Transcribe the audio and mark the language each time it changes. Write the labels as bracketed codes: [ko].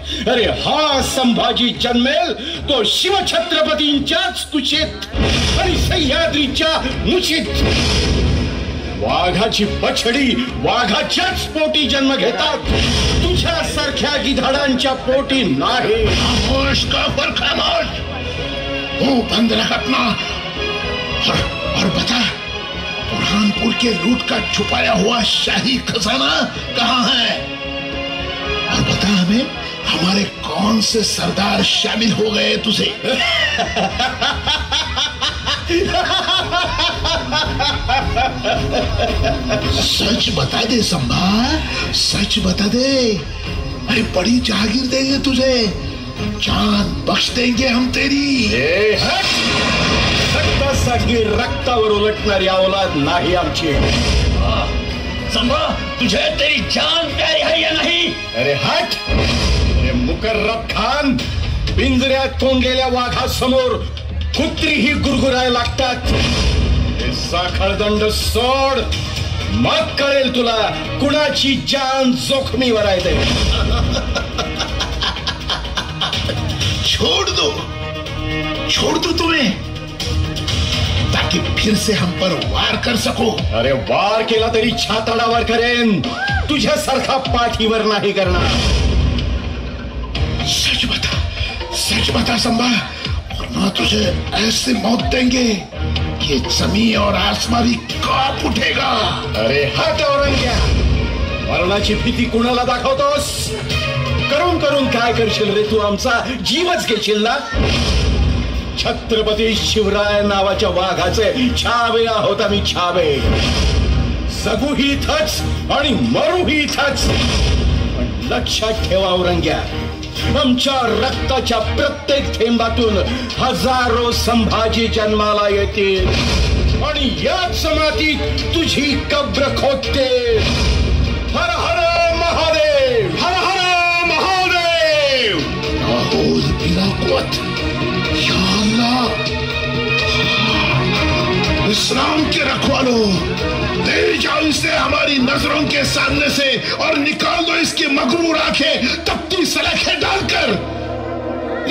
[mr] अरे हा संभाजी जन्मेल तो शिवछत्रपतींच्याच कुशीत आणि सह्याद्रीच्या मुशीत। वाघाची बछडी वाघाच्याच पोटी जन्म घेतात, तुझ्या सारख्या गिधाडांच्या पोटी नाही। [hi] खामोश काफर, खामोश, मुंह बंद रख अपना। और बता, बुरहानपुर के लूट का छुपाया हुआ शाही खजाना कहाँ है? और बता हमें, हमारे कौन से सरदार शामिल हो गए तुझे? सच बता दे संभा, सच बता दे। अरे बड़ी जागीर देंगे तुझे, जान बख्श देंगे हम तेरी। [mr] रक्तासाठी रक्तावर उलटणारी औलाद नाही आमची। [hi] संभा, तुझे तेरी जान प्यारी है या नहीं? अरे हट! [mr] अरे मुकर्रब खान, पिंजऱ्यात कोंडलेल्या वाघासमोर कुत्रीही गुरगुरायला लागतात। हे साखळदंड सोड, मग कळेल तुला कुणाची जान जोखमीवर आहे ते। [hi] छोड़ दो तुम्हें, ताकि फिर से हम पर वार कर सको। [mr] अरे वार केला तरी छाताडावर करेन, तुझ्यासारखा पाठीवर नाही करणार। [hi] सच बता संभा, वरना तुझे ऐसी मौत देंगे कि जमीन और आसमान भी कांप उठेगा। [mr] अरे हट औरंग्या, मरणाची भीती कुणाला दाखवतोस? करून करून काय करशील रे तू? आमचा जीवच घेशील ना? छत्रपती शिवराय नावाच्या वाघाचे छावे आहोत आम्ही, छावे। जगूही इथंच आणि मरूही इथंच, पण लक्षात ठेवा औरंग्या, आमच्या रक्ताच्या प्रत्येक थेंबातून हजारो संभाजी जन्माला येतील आणि याच मातीत तुझी कब्र खोदते। हर हर महादेव, हर हर महादेव। [hi] हौल बिला कुव्वत, या अल्लाह। इस्लाम के रखवालों, ले जाओ इसे हमारी नजरों के सामने से और निकाल दो इसकी मगरूर आंखें तपती सलाखें डालकर।